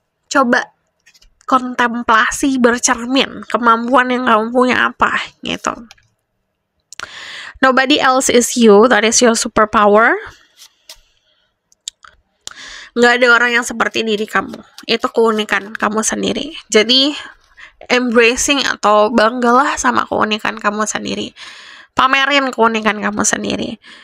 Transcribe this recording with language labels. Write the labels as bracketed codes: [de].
[id] Coba kontemplasi, bercermin, kemampuan yang kamu punya apa, gitu. [en] Nobody else is you, that is your superpower. [id] Nggak ada orang yang seperti diri kamu. Itu keunikan kamu sendiri. Jadi embracing atau banggalah sama keunikan kamu sendiri. Pamerin keunikan kamu sendiri.